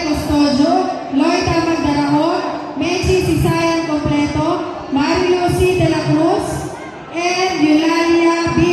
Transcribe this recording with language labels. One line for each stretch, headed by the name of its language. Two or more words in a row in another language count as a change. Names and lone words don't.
English: Custodio, Loida Magdarahon, Menchi Sisayan Completo, Mario C. De La Cruz, and Eulalia B.